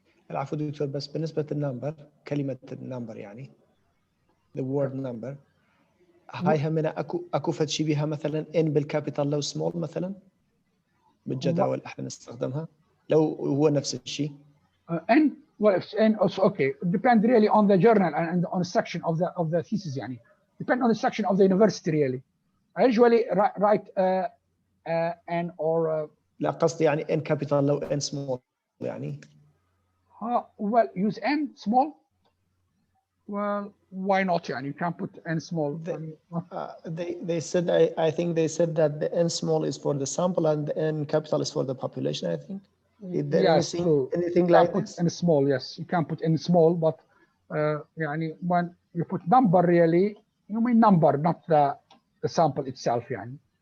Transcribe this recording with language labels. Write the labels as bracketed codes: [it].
[ar] العفو دكتور بس بالنسبة للنمبر كلمة النمبر يعني [en] the word number [ar] هاي همنا اكو فد شي بيها مثلا n بالكابيتال لو small مثلا بالجداول احنا نستخدمها لو هو نفس الشيء. [en] N, well, if N also okay. It depends really on the journal and on the section of the thesis يعني. Depend on the section of the university really. I usually write N or [ar] لا قصدي يعني n capital لو n small يعني. [en] Well, use N small. Well, why not? يعني you can put N small. They said I think they said that the n small is for the sample and the n capital is for the population. I think. Is there yes, anything you like put this? N small. Yes, you can put N small, but يعني when you put number really, you mean number, not the sample itself يعني.